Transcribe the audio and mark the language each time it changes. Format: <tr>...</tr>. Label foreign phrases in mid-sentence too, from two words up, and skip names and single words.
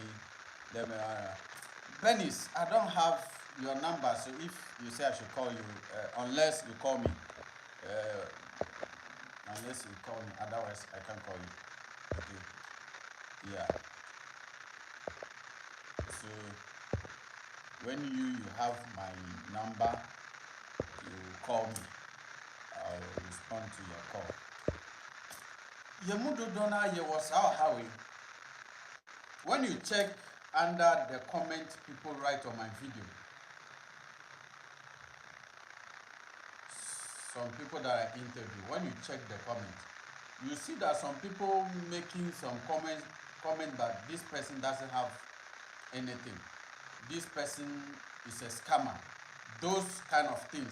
<en>Let me Benis, I don't have your number, so if you say I should call you, unless you call me, unless you call me, otherwise I can't call you. Okay. Yeah. So when you have my number, you call me. I'll respond to your call. Yemudo Dona ye was how when you check under the comment people write on my video, some people that I interview, when you check the comments, you see that some people making some comment that this person doesn't have anything, this person is a scammer, those kind of things.</en>